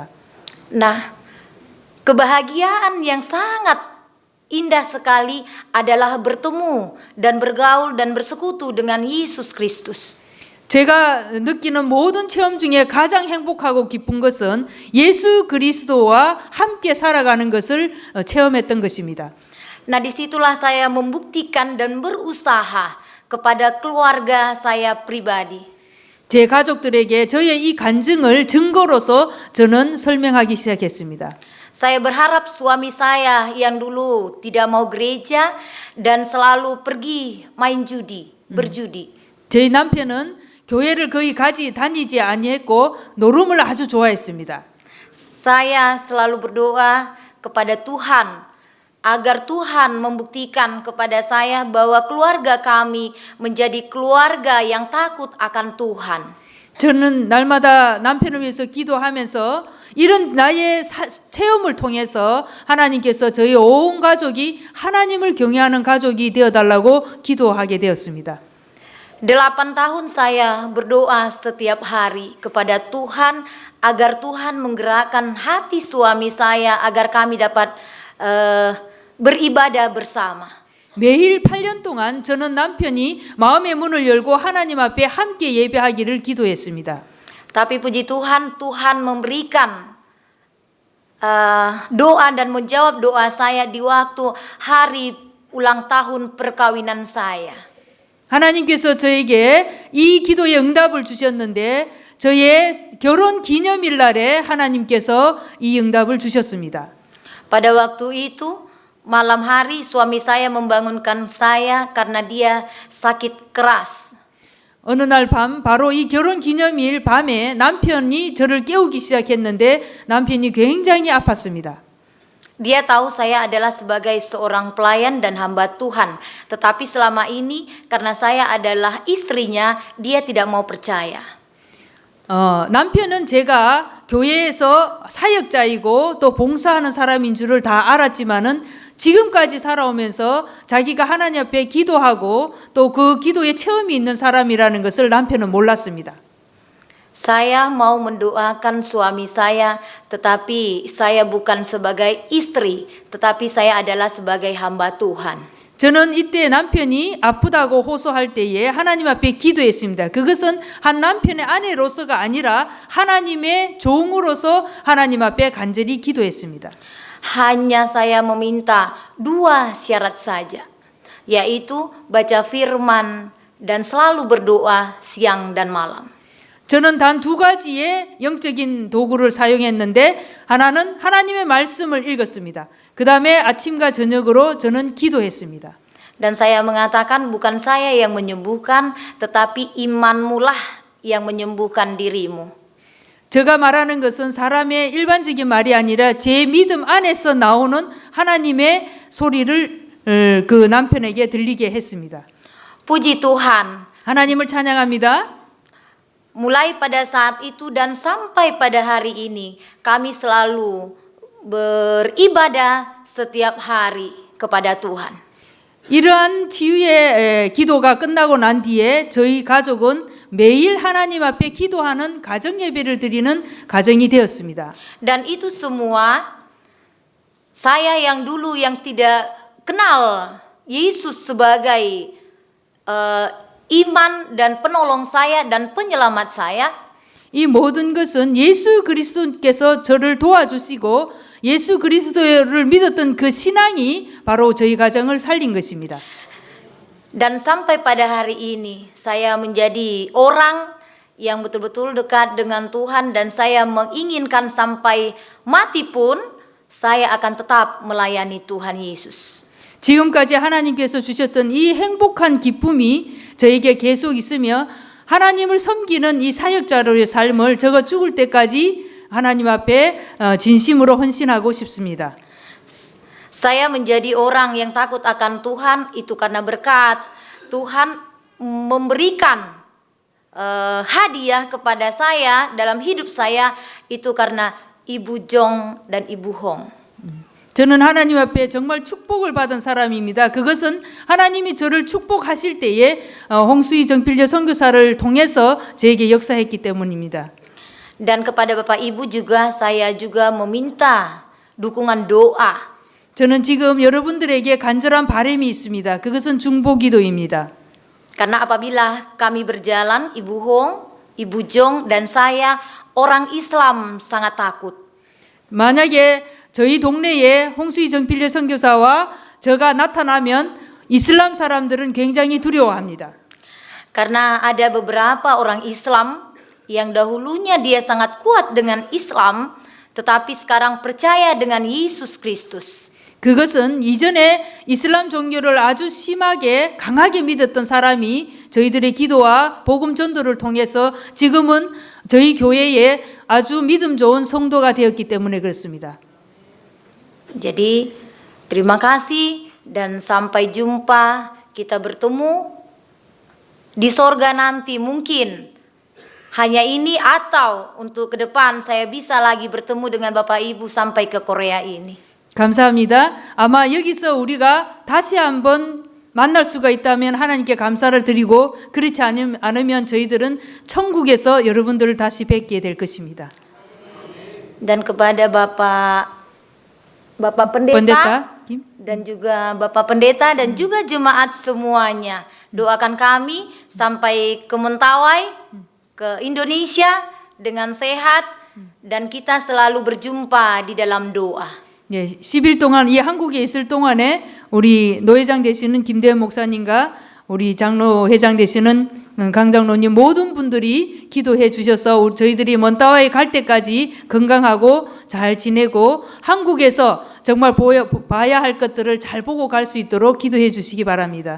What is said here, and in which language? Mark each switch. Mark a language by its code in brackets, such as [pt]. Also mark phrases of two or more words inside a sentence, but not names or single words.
[id] Nah, kebahagiaan yang sangat indah sekali adalah bertemu dan bergaul dan bersekutu dengan Yesus Kristus. [ko] 제가 느끼는 모든 체험 중에 가장 행복하고 기쁜 것은 예수 그리스도와 함께 살아가는 것을 체험했던 것입니다. [id] Nah, disitulah saya membuktikan dan berusaha kepada keluarga saya pribadi. [ko] 제 가족들에게 저의 이 간증을 증거로서 저는 설명하기 시작했습니다. [id] Saya berharap suami saya yang dulu tidak mau gereja dan selalu pergi main judi, berjudi. [ko] 저희 남편은 교회를 거의 다니지 아니했고 노름을 아주 좋아했습니다. [id] Saya selalu berdoa kepada Tuhan agar Tuhan membuktikan kepada saya bahwa keluarga kami menjadi keluarga yang takut akan Tuhan. [ko] 저는 날마다 남편을 위해서 기도하면서 이런 나의 체험을 통해서 하나님께서 저희 온 가족이 하나님을 경외하는 가족이 되어달라고 기도하게 되었습니다. [id] 8 tahun saya berdoa setiap hari kepada Tuhan agar Tuhan menggerakkan hati suami saya agar kami dapat beribadah bersama. [ko] 매일 8년 동안 저는 남편이 마음의 문을 열고 하나님 앞에 함께 예배하기를 기도했습니다. [id] Tapi puji Tuhan, Tuhan memberikan doa dan menjawab doa saya di waktu hari ulang tahun perkawinan saya. [ko] 하나님께서 저에게 이 기도의 응답을 주셨는데 저의 결혼 기념일 날에 하나님께서 이 응답을 주셨습니다. [id] Pada waktu itu malam hari suami saya membangunkan saya karena dia sakit keras. [ko] 어느 날 밤 바로 이 결혼 기념일 밤에 남편이 저를 깨우기 시작했는데 남편이 굉장히 아팠습니다. [id] Dia tahu saya adalah sebagai seorang pelayan dan hamba Tuhan. Tetapi selama ini karena saya adalah istrinya, dia tidak mau percaya. [ko] 남편은 제가 교회에서 사역자이고 또 봉사하는 사람인 줄을 다 알았지만은 지금까지 살아오면서 자기가 하나님 앞에 기도하고 또 그 기도에 체험이 있는 사람이라는 것을 남편은 몰랐습니다. [id] Saya mau mendoakan suami saya, tetapi saya bukan sebagai istri, tetapi saya adalah sebagai hamba Tuhan. [ko] 저는 이때 남편이 아프다고 호소할 때에 하나님 앞에 기도했습니다. 그것은 한 남편의 아내로서가 아니라 하나님의 종으로서 하나님 앞에 간절히 기도했습니다. [id] Hanya saya meminta 2 syarat saja, yaitu baca firman dan selalu berdoa siang dan malam. [ko] 저는 단 2가지의 영적인 도구를 사용했는데 하나는 하나님의 말씀을 읽었습니다. 그 다음에 아침과 저녁으로 저는 기도했습니다. [id] Dan saya mengatakan bukan saya yang menyembuhkan, tetapi imanmulah yang menyembuhkan dirimu. [ko] 제가 말하는 것은 사람의 일반적인 말이 아니라 제 믿음 안에서 나오는 하나님의 소리를 그 남편에게 들리게 했습니다. [id] Puji Tuhan. [ko] 하나님을 찬양합니다. [id] Mulai pada saat itu dan sampai pada hari ini, kami selalu beribadah setiap hari kepada Tuhan. [ko] 이러한 치유의 기도가 끝나고 난 뒤에 저희 가족은 매일 하나님 앞에 기도하는 가정 예배를 드리는 가정이 되었습니다. [id] Dan itu semua saya yang dulu yang tidak kenal Yesus sebagai iman dan penolong saya dan penyelamat saya. [ko] 이 모든 것은 예수 그리스도께서 저를 도와주시고 예수 그리스도를 믿었던 그 신앙이 바로 저희 가정을 살린 것입니다. [id] Dan sampai pada hari ini saya menjadi orang yang betul-betul dekat dengan Tuhan dan saya menginginkan sampai mati pun saya akan tetap melayani Tuhan Yesus. [ko] 지금까지 하나님께서 주셨던 이 행복한 기쁨이 저에게 계속 있으며 하나님을 섬기는 이 사역자로의 삶을 제가 죽을 때까지 하나님 앞에 진심으로 헌신하고 싶습니다. [id] Saya menjadi orang yang takut akan Tuhan itu karena berkat Tuhan memberikan hadiah kepada saya dalam hidup saya itu karena Ibu Jong dan Ibu Hong. [ko] 저는 하나님 앞에 정말 축복을 받은 사람입니다. 그것은 하나님이 저를 축복하실 때에 홍수희 정필재 선교사를 통해서 저에게 역사했기 때문입니다. [id] Dan kepada Bapak Ibu juga saya juga meminta dukungan doa. [ko] 저는 지금 여러분들에게 간절한 바람이 있습니다. 그것은 중보기도입니다. [id] Karena apabila kami berjalan, Ibu Hong, Ibu Jong, dan saya, orang Islam sangat takut. [ko] 만약에 저희 동네에 홍수희 정필재 선교사와 저가 나타나면 이슬람 사람들은 굉장히 두려워합니다. [id] Karena ada beberapa orang Islam yang dahulunya dia sangat kuat dengan Islam, tetapi sekarang percaya dengan Yesus Kristus. [ko] 그것은 이전에 이슬람 종교를 아주 심하게 강하게 믿었던 사람이 저희들의 기도와 복음 전도를 통해서 지금은 저희 교회에 아주 믿음 좋은 성도가 되었기 때문에 그렇습니다. [id] Jadi terima kasih dan sampai jumpa, kita bertemu di sorga nanti mungkin hanya ini atau untuk ke depan saya bisa lagi bertemu dengan Bapak Ibu sampai ke Korea ini. [ko] 감사합니다. 아마 여기서 우리가 다시 한번 만날 수가 있다면 하나님께 감사를 드리고 그렇지 않으면 저희들은 천국에서 여러분들을 다시 뵙게 될 것입니다. [id] Dan kepada Bapak Pendeta dan juga Bapak Pendeta dan juga jemaat semuanya, doakan kami sampai ke Mentawai, ke Indonesia dengan sehat dan kita selalu berjumpa di dalam doa. [ko] 예, 10일 동안 이 한국에 있을 동안에 우리 노회장 되시는 김대현 목사님과 우리 장로 회장 되시는 강 장로님 모든 분들이 기도해 주셔서 저희들이 먼따와에 갈 때까지 건강하고 잘 지내고 한국에서 정말 봐야 할 것들을 잘 보고 갈 수 있도록 기도해 주시기 바랍니다.